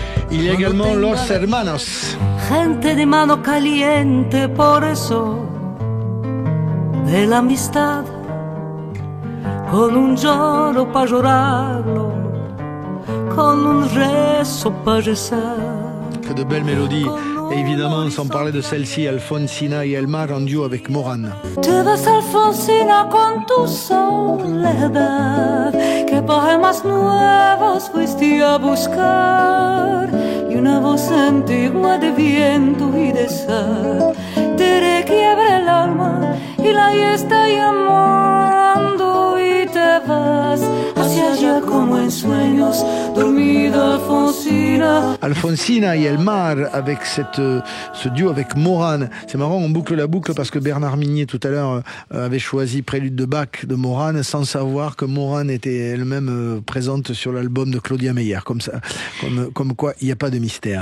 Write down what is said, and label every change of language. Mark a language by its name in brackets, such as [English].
[French] Il y a également Los Hermanos. [Spanish] Gente de mano caliente, por eso, de la amistad, con un lloro pa' llorarlo, con un rezo pa' rezar. [French] Que de belles mélodies. Et évidemment, sans parler de celle-ci, Alfonsina y El Mar en duo avec Morán. [Spanish] Te vas, Alfonsina, con tu soledad, que poemas nuevos fuiste a buscar, y una voz antigua de viento y de sal te requiebra el alma y la está llamando y te vas hacia allá como en sueños, dormida Alfonsina. [French] Alfonsina y El Mar avec ce duo avec Morán. C'est marrant, on boucle la boucle parce que Bernard Minier tout à l'heure avait choisi Prélude de Bach de Morán sans savoir que Morán était elle-même présente sur l'album de Claudia Meyer. Comme ça, comme quoi il n'y a pas de mystère.